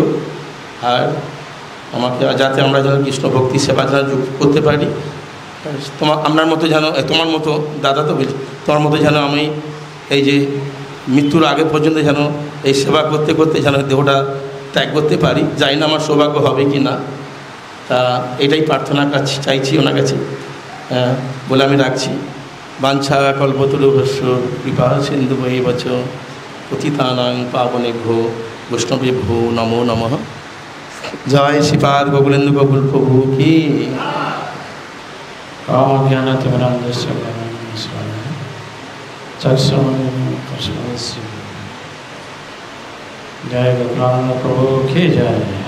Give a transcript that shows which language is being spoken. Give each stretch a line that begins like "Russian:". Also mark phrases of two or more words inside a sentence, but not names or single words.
Bangla: আর আমাকে যাতে আমরা যেন কৃষ্ণ ভক্তি সেবা যেন যোগ করতে পারি, আপনার মতো যেন, তোমার মতো দাদা তো বলছি, তোমার মতো যেন আমি এই যে মৃত্যুর আগে পর্যন্ত যেন এই সেবা করতে করতে যেন দেহটা ত্যাগ করতে পারি। জানি না আমার সৌভাগ্য হবে কি না, তা এটাই প্রার্থনা চাইছি ওনার কাছে বলে আমি রাখছি।
Sanskrit: বাঞ্ছা কল্পতরুভস্য কৃপা সিন্ধু বৈবচ পতিতানাং পাবনেভ্যো বৈষ্ণবেভ্যো নমো নমঃ।
Bangla: জয় শ্রীপাদ গোকুলেন্দু গোকুল প্রভু কি। জয় গোকুলানন্দ প্রভু কি জয়।